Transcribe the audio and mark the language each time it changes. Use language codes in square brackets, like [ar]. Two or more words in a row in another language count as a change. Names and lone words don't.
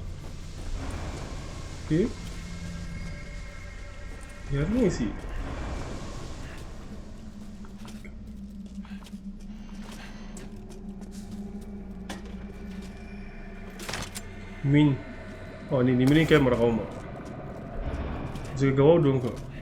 [fr] Ok. Il n'y a rien ici. Mine. [id] Oh, ni mine kayak marah kau mah. Jadi kau dong kau.